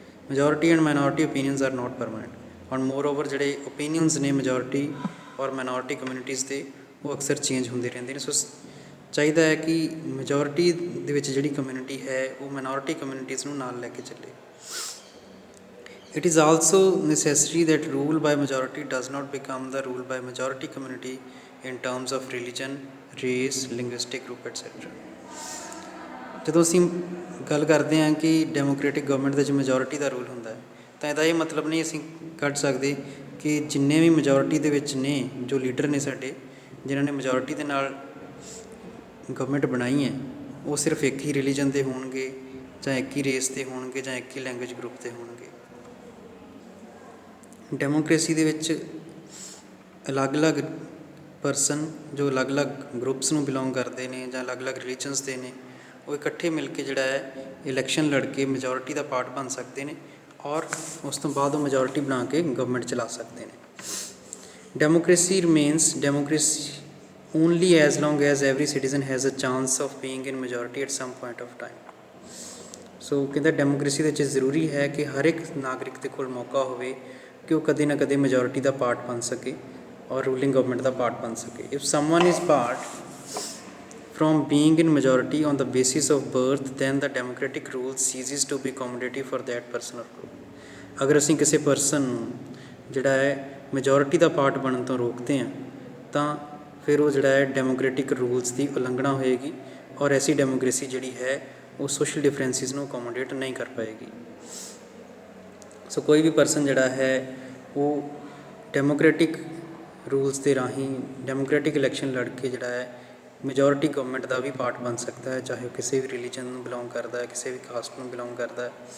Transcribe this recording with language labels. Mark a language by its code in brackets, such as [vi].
[en] majority and minority opinions are not permanent ਔਰ moreover [pa] ਜਿਹੜੇ opinions ਨੇ majority ਔਰ ਮਾਈਨੋਰਿਟੀ ਕਮਿਊਨਿਟੀਜ਼ ਦੇ ਉਹ ਅਕਸਰ ਚੇਂਜ ਹੁੰਦੇ ਰਹਿੰਦੇ ਨੇ। ਸੋ ਚਾਹੀਦਾ ਹੈ ਕਿ ਮੈਜੋਰਿਟੀ ਦੇ ਵਿੱਚ ਜਿਹੜੀ ਕਮਿਊਨਿਟੀ ਹੈ ਉਹ ਮਾਈਨੋਰਿਟੀ ਕਮਿਊਨਿਟੀਜ਼ ਨੂੰ ਨਾਲ ਲੈ ਕੇ ਚੱਲੇ। [en] It is also necessary that rule by majority does not become the rule by majority community in terms of religion, race, linguistic group etc. [pa] ਜਦੋਂ ਅਸੀਂ ਗੱਲ ਕਰਦੇ ਹਾਂ ਕਿ ਡੈਮੋਕ੍ਰੇਟਿਕ ਗਵਰਨਮੈਂਟ ਦੇ ਵਿੱਚ ਮੈਜੋਰਿਟੀ ਦਾ ਰੂਲ ਹੁੰਦਾ ਹੈ ਤਾਂ ਇਹਦਾ ਇਹ ਮਤਲਬ ਨਹੀਂ ਅਸੀਂ ਕੱਢ ਸਕਦੇ ਕਿ ਜਿੰਨੇ ਵੀ ਮੈਜੋਰਿਟੀ ਦੇ ਵਿੱਚ ਨੇ ਜੋ ਲੀਡਰ ਨੇ ਸਾਡੇ, ਜਿਨ੍ਹਾਂ ਨੇ ਮੈਜੋਰਿਟੀ ਦੇ ਨਾਲ ਗਵਰਨਮੈਂਟ ਬਣਾਈ ਹੈ, ਉਹ ਸਿਰਫ ਇੱਕ ਹੀ ਰਿਲੀਜਨ ਦੇ ਹੋਣਗੇ ਜਾਂ ਇੱਕ ਹੀ ਰੇਸ ਦੇ ਹੋਣਗੇ ਜਾਂ ਇੱਕ ਹੀ ਲੈਂਗੁਏਜ ਗਰੁੱਪ ਦੇ ਹੋਣਗੇ। ਡੈਮੋਕ੍ਰੇਸੀ ਦੇ ਵਿੱਚ ਅਲੱਗ-ਅਲੱਗ ਪਰਸਨ ਜੋ ਅਲੱਗ-ਅਲੱਗ ਗਰੁੱਪਸ ਨੂੰ ਬਿਲੋਂਗ ਕਰਦੇ ਨੇ ਜਾਂ ਅਲੱਗ-ਅਲੱਗ ਰਿਲੀਜਨਸ ਦੇ ਨੇ, ਉਹ ਇਕੱਠੇ ਮਿਲ ਕੇ ਜਿਹੜਾ ਹੈ ਇਲੈਕਸ਼ਨ ਲੜ ਕੇ ਮੈਜੋਰਿਟੀ ਦਾ ਪਾਰਟ ਬਣ ਸਕਦੇ ਨੇ ਔਰ ਉਸ ਤੋਂ ਬਾਅਦ ਉਹ ਮੈਜੋਰਿਟੀ ਬਣਾ ਕੇ ਗਵਰਨਮੈਂਟ ਚਲਾ ਸਕਦੇ ਨੇ। [en] Democracy remains democracy only as long as every citizen has a chance of being in majority at some point of time. [pa] ਸੋ ਕਹਿੰਦਾ ਡੈਮੋਕ੍ਰੇਸੀ ਦੇ ਵਿੱਚ ਜ਼ਰੂਰੀ ਹੈ ਕਿ ਹਰ ਇੱਕ ਨਾਗਰਿਕ ਦੇ ਕੋਲ ਮੌਕਾ ਹੋਵੇ ਕਿ ਉਹ ਕਦੇ ਨਾ ਕਦੇ ਮੈਜੋਰਿਟੀ ਦਾ ਪਾਰਟ ਬਣ ਸਕੇ ਔਰ ਰੂਲਿੰਗ ਗਵਰਨਮੈਂਟ ਦਾ ਪਾਰਟ ਬਣ ਸਕੇ। [en] If someone is part from being in majority on the basis of birth, then the democratic rule ceases to be accommodative for that person or group. [pa] ਅਗਰ ਅਸੀਂ ਕਿਸੇ person ਨੂੰ ਜਿਹੜਾ ਹੈ ਮੈਜੋਰਿਟੀ ਦਾ part ਬਣਨ ਤੋਂ ਰੋਕਦੇ ਹਾਂ ਤਾਂ ਫਿਰ ਉਹ ਜਿਹੜਾ ਹੈ ਡੈਮੋਕ੍ਰੇਟਿਕ ਰੂਲਸ ਦੀ ਉਲੰਘਣਾ ਹੋਏਗੀ ਔਰ ਐਸੀ ਡੈਮੋਕ੍ਰੇਸੀ ਜਿਹੜੀ ਹੈ ਉਹ ਸੋਸ਼ਲ ਡਿਫਰੈਂਸਿਸ ਨੂੰ ਅਕੋਮੋਡੇਟ ਨਹੀਂ ਕਰ ਪਾਏਗੀ। ਸੋ ਕੋਈ ਵੀ ਪਰਸਨ ਜਿਹੜਾ ਹੈ ਉਹ ਡੈਮੋਕ੍ਰੇਟਿਕ ਰੂਲਸ ਦੇ ਰਾਹੀਂ ਡੈਮੋਕ੍ਰੇਟਿਕ ਇਲੈਕਸ਼ਨ ਲੜ ਕੇ ਜਿਹੜਾ ਹੈ ਮੈਜੋਰਿਟੀ ਗਵਰਨਮੈਂਟ ਦਾ ਵੀ ਪਾਰਟ ਬਣ ਸਕਦਾ ਹੈ, ਚਾਹੇ ਉਹ ਕਿਸੇ ਵੀ ਰਿਲੀਜਨ ਨੂੰ ਬਿਲੋਂਗ ਕਰਦਾ ਹੈ, ਕਿਸੇ ਵੀ ਕਾਸਟ ਨੂੰ ਬਿਲੋਂਗ ਕਰਦਾ ਹੈ।